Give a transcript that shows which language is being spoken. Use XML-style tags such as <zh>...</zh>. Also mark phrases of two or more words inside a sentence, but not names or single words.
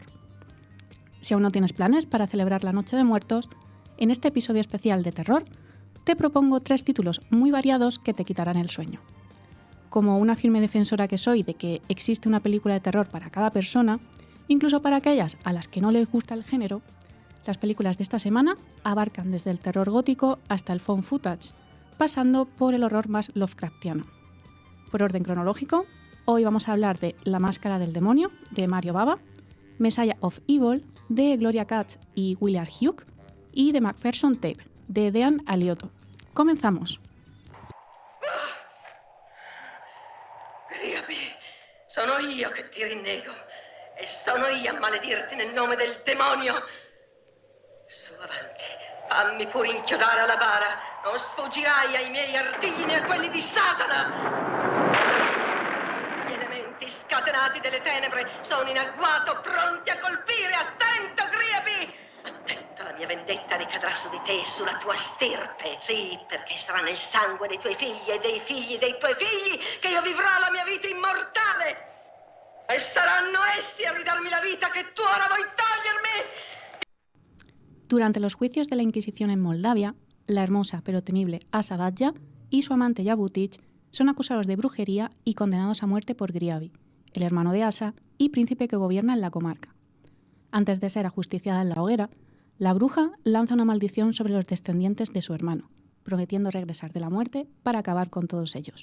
<es>Si aún no tienes planes para celebrar la Noche de Muertos, en este episodio especial de terror te propongo 3 títulos muy variados que te quitarán el sueño. Como una firme defensora que soy de que existe una película de terror para cada persona, incluso para aquellas a las que no les gusta el género, las películas de esta semana abarcan desde el terror gótico hasta el found footage, pasando por el horror más Lovecraftiano. Por orden cronológico, hoy vamos a hablar de La máscara del demonio, de Mario Bava, Messiah of Evil, de Gloria Katz y Willard Hughes, y de Macpherson Tape, de Dean Aliotto. Comenzamos.</es> <it>Riapi, sono io che ti rinnego e sono io a maledirti nel nome del demonio. Su avanti, fammi pure inchiodare alla bara, non sfuggirai ai miei artigli né a quelli di Satana. Gli elementi scatenati delle tenebre sono in agguato, pronti a colpire. Attento, Riapi! Attento, la mia vendetta ricadrà su di te e sulla tua stirpe, sì, perché sarà nel sangue dei tuoi figli e dei figli dei tuoi figli che io vivrò la mia vita immortale. E saranno essi a ridarmi la vita che tu ora vuoi togliermi.</it> <es>Durante los juicios de la Inquisición en Moldavia, la hermosa pero temible Asa Badja y su amante Jabutic son acusados de brujería y condenados a muerte por Griavi, el hermano de Asa y príncipe que gobierna en la comarca. Antes de ser ajusticiada en la hoguera, la bruja lanza una maldición sobre los descendientes de su hermano, prometiendo regresar de la muerte para acabar con todos ellos.</es>